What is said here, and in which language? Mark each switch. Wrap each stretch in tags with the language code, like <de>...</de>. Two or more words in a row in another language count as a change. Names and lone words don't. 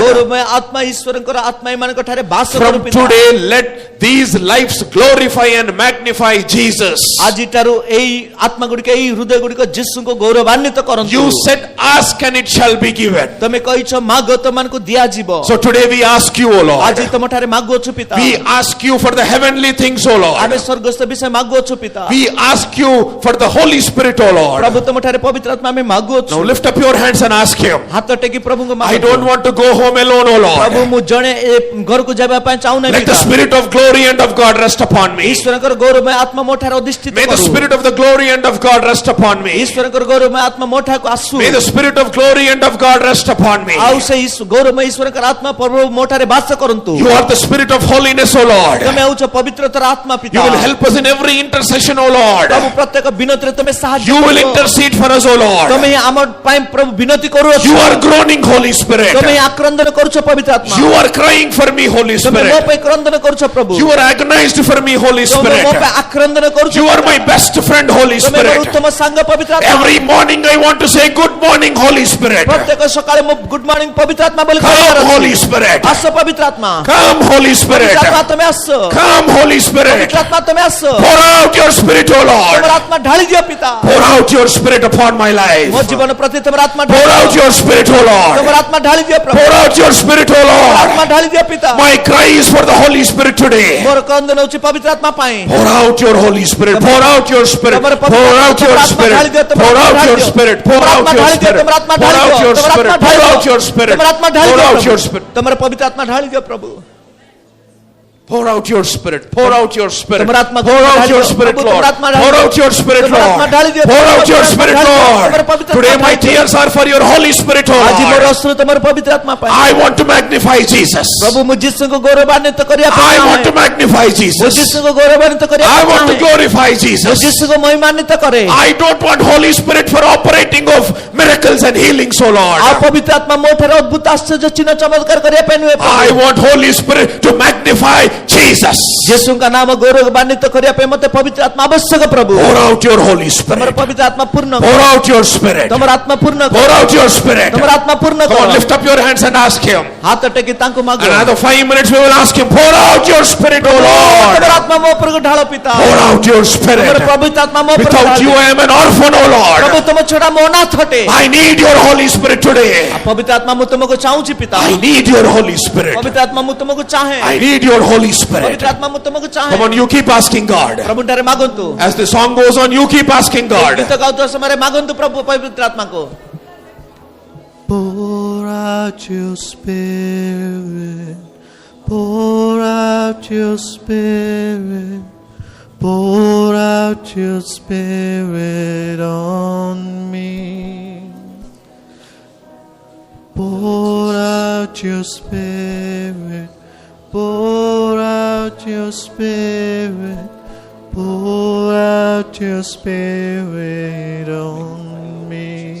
<or>ଗୌରବମୟ ଆତ୍ମା ଈଶ୍ୱରଙ୍କର ଆତ୍ମା ଏମାନଙ୍କ ଠାରେ ବାସ କରୁ</or> <en>From</en> <or>ପିତା।</or> <en>today, let these lives glorify and magnify Jesus.</en> <or>ଆଜିଠାରୁ ଏହି ଆତ୍ମା ଗୁଡିକ ଏହି ହୃଦୟ ଗୁଡିକ ଯୀଶୁଙ୍କୁ ଗୌରବାନ୍ୱିତ କରନ୍ତୁ।</or> <en>You said, ask and it shall be given.</en> <or>ତମେ କହିଛ ମାଗ ତମମାନଙ୍କୁ ଦିଆଯିବ।</or> <en>So today we ask you, O Lord.</en> <or>ଆଜି ତମ ଠାରେ ମାଗୁଅଛୁ ପିତା।</or> <en>We ask you for the heavenly things, O Lord.</en> <or>ଆମେ ସ୍ୱର୍ଗସ୍ଥ ବିଷୟ ମାଗୁଅଛୁ ପିତା।</or> <en>We ask you for the Holy Spirit, O Lord.</en> <or>ପ୍ରଭୁ ତମ ଠାରେ ପବିତ୍ର ଆତ୍ମା ଆମେ ମାଗୁଅଛୁ।</or> <en>Now lift up your hands and ask him.</en> <or>ହାତ ଟେକି ପ୍ରଭୁଙ୍କୁ</or> <en>I</en> <or>ମାଗନ୍ତୁ।</or> <en>don't want to go home alone, O</en> <or>ପ୍ରଭୁ</or> <en>Lord.</en> <or>ମୁଁ ଜଣେ ଏ ଘରକୁ ଯିବା ପାଇଁ ଚାହୁଁନାହିଁ</or> <en>Let the</en> <or>ପିତା।</or> <en>Spirit of glory and of God rest upon me.</en> <or>ଈଶ୍ୱରଙ୍କର ଗୌରବମୟ ଆତ୍ମା ମୋ ଠାରେ ଅଧିଷ୍ଠିତ</or> <en>May the</en> <or>କରୁ।</or> <en>Spirit of the glory and of God rest upon me.</en> <or>ଈଶ୍ୱରଙ୍କର ଗୌରବମୟ ଆତ୍ମା ମୋ ଠାକୁ ଆସୁ।</or> <en>May the Spirit of glory and of God rest upon me.</en> <or>ଆଉ ସେ ଗୌରବମୟ ଈଶ୍ୱରଙ୍କର ଆତ୍ମା ପ୍ରଭୁ ମୋ ଠାରେ ବାସ କରନ୍ତୁ।</or> <en>You are the Spirit of holiness, O Lord.</en> <or>ତମେ ହେଉଛ ପବିତ୍ରତାର ଆତ୍ମା ପିତା।</or> <en>You will help us in every intercession, O Lord.</en> <or>ପ୍ରଭୁ ପ୍ରତ୍ୟେକ ବିନତିରେ ତମେ ସାହାଯ୍ୟ</or> <en>You will</en> <or>କରିବ।</or> <en>intercede for us, O Lord.</en> <or>ତମେ ହିଁ ଆମ ପାଇଁ ପ୍ରଭୁ ବିନତି କରୁଅଛ।</or> <en>You are groaning, Holy Spirit.</en> <or>ତମେ ହିଁ ଆକ୍ରନ୍ଦନ କରୁଛ ପବିତ୍ର ଆତ୍ମା।</or> <en>You are crying for me, Holy</en> <or>ତମେ ମୋ</or> <en>Spirit.</en> <or>ପାଇଁ କ୍ରନ୍ଦନ କରୁଛ ପ୍ରଭୁ।</or> <en>You are agonized for me, Holy</en> <or>ତମେ ମୋ</or> <en>Spirit.</en> <or>ପାଇଁ ଆକ୍ରନ୍ଦନ କରୁଛ।</or> <en>You are my best friend, Holy</en> <or>ତମେ ମୋର</or> <en>Spirit.</en> <or>ଉତ୍ତମ ସାଙ୍ଗ ପବିତ୍ର ଆତ୍ମା।</or> <en>Every morning I want to say, good morning, Holy Spirit.</en> <or>ପ୍ରତ୍ୟେକ ସକାଳେ ମୁଁ</or> <en>good morning</en> <or>ପବିତ୍ର ଆତ୍ମା ବୋଲି</or> <en>Come,</en> <or>କହିବାର ଅଛି।</or> <en>Holy Spirit.</en> <or>ଆସ ପବିତ୍ର ଆତ୍ମା।</or> <en>Come, Holy Spirit.</en> <or>ପବିତ୍ର ଆତ୍ମା ତମେ ଆସ।</or> <en>Come, Holy Spirit.</en> <or>ପବିତ୍ର ଆତ୍ମା ତମେ ଆସ।</or> <en>Pour out your Spirit, O Lord.</en> <or>ତମର ଆତ୍ମା ଢାଳି ଦିଅ ପିତା।</or> <en>Pour out your Spirit upon my life.</en> <or>ମୋ ଜୀବନ ପ୍ରତି ତମର ଆତ୍ମା</or> <en>Pour</en> <or>ଢାଳି</or> <en>out</en> <or>ଦିଅ।</or> <en>your Spirit, O</en> <or>ତମର</or> <en>Lord.</en> <or>ଆତ୍ମା ଢାଳି ଦିଅ ପ୍ରଭୁ।</or> <en>Pour out your Spirit, O</en> <or>ଆତ୍ମା</or> <en>Lord.</en> <or>ଢାଳି ଦିଅ ପିତା।</or> <en>My cry is for the Holy Spirit today.</en> <or>ମୋର କ୍ରନ୍ଦନ ହେଉଛି ପବିତ୍ର ଆତ୍ମା ପାଇଁ।</or> <en>Pour out your Holy Spirit. Pour out your Spirit. Pour out your Spirit. Pour out your Spirit. Pour out your Spirit. Pour out your Spirit. Pour out your Spirit. Pour out your Spirit.</en> <or>ତମର ପବିତ୍ର ଆତ୍ମା ଢାଳି ଦିଅ ପ୍ରଭୁ।</or> <en>Pour out your Spirit. Pour out your Spirit.</en> <or>ତମର ଆତ୍ମା</or> <en>Pour out your Spirit,</en> <or>ତମର</or> <en>Lord.</en> <or>ଆତ୍ମା ଢାଳି</or> <en>Pour</en> <or>ଦିଅ।</or> <en>out your Spirit,</en> <or>ତମର ଆତ୍ମା</or> <en>Lord.</en> <or>ଢାଳି ଦିଅ।</or> <en>Pour out your</en> <or>ତମର</or> <en>Spirit,</en> <or>ଆତ୍ମା ଢାଳି ଦିଅ।</or> <en>Lord.</en> <or>ତମର ପବିତ୍ର</or> <en>Today</en> <or>ଆତ୍ମା</or> <en>my</en> <or>ଢାଳି ଦିଅ।</or> <en>tears are for your Holy Spirit, O</en> <or>ଆଜି ମୋର</or> <en>Lord.</en> <or>ଅଶ୍ରୁ ତମର ପବିତ୍ର ଆତ୍ମା ପାଇଁ।</or> <en>I want to magnify Jesus.</en> <or>ପ୍ରଭୁ ମୁଁ ଯୀଶୁଙ୍କୁ ଗୌରବାନ୍ୱିତ କରିବା ପାଇଁ</or> <en>I want</en> <or>ଚାହେଁ।</or> <en>to magnify</en> <or>ମୁଁ</or> <en>Jesus.</en> <or>ଯୀଶୁଙ୍କୁ ଗୌରବାନ୍ୱିତ କରିବା</or> <en>I</en> <or>ପାଇଁ</or> <en>want to</en> <or>ଚାହେଁ।</or> <en>glorify</en> <or>ମୁଁ</or> <en>Jesus.</en> <or>ଯୀଶୁଙ୍କୁ ମହିମାନ୍ୱିତ କରେ।</or> <en>I don't want Holy Spirit for operating of miracles and healings, O</en> <or>ଆଉ</or> <en>Lord.</en> <or>ପବିତ୍ର ଆତ୍ମା ମୋ ଠାରେ ଅଦ୍ଭୁତ ଆଶ୍ଚର୍ଯ୍ୟ ଚିହ୍ନ ଚମତ୍କାର କରିବା ପାଇଁ ନୁହେଁ ପ୍ରଭୁ।</or> <en>I want Holy Spirit to magnify Jesus.</en> <or>ଯୀଶୁଙ୍କ ନାମ ଗୌରବାନ୍ୱିତ କରିବା ପାଇଁ ମୋତେ ପବିତ୍ର ଆତ୍ମା ଆବଶ୍ୟକ ପ୍ରଭୁ।</or> <en>Pour out your Holy</en> <or>ତମର</or> <en>Spirit.</en> <or>ପବିତ୍ର ଆତ୍ମା ପୂର୍ଣ୍ଣ କର।</or> <en>Pour out your Spirit.</en> <or>ତମର ଆତ୍ମା ପୂର୍ଣ୍ଣ କର।</or> <en>Pour out your Spirit.</en> <or>ତମର ଆତ୍ମା ପୂର୍ଣ୍ଣ</or> <en>Come on,</en> <or>କର।</or> <en>lift up your hands and ask Him.</en> <or>ହାତ ଟେକି ତାଙ୍କୁ ମାଗ।</or> <en>Another 5 minutes we will ask Him. Pour out your Spirit, O</en> <or>ତମର</or> <en>Lord.</en> <or>ଆତ୍ମା ମୋ ଉପରକୁ ଢାଳ ପିତା।</or> <en>Pour out your</en> <or>ତମର</or> <en>Spirit.</en> <or>ପବିତ୍ର ଆତ୍ମା ମୋ ଉପରକୁ</or> <en>Without you</en> <or>ଢାଳ।</or> <en>I am an orphan, O</en> <or>ପ୍ରଭୁ</or> <en>Lord.</en> <or>ତମ ଛଡା ମୋ ଅନାଥ ଅଟେ।</or> <en>I need your Holy Spirit today.</en> <or>ପବିତ୍ର ଆତ୍ମା ମୁଁ ତମକୁ ଚାହୁଁଛି ପିତା।</or> <en>I need your Holy Spirit.</en> <or>ପବିତ୍ର ଆତ୍ମା ମୁଁ ତମକୁ ଚାହେଁ।</or> <en>I need your Holy Spirit.</en> <or>ପବିତ୍ର ଆତ୍ମା ମୁଁ ତମକୁ ଚାହେଁ।</or> <en>Come on, you keep asking God.</en> <or>ପ୍ରଭୁ ଠାରେ ମାଗନ୍ତୁ।</or> <en>As the song goes on, you keep asking God.</en> <or>ଗୀତ ଗାଉଥିବା ସମୟରେ ମାଗନ୍ତୁ ପ୍ରଭୁ ପବିତ୍ର ଆତ୍ମାକୁ।</or> <en>Pour out your Spirit, pour out your Spirit, pour out out your Spirit on me. Pour out your Spirit, pour out your Spirit, pour out your Spirit on me.</en>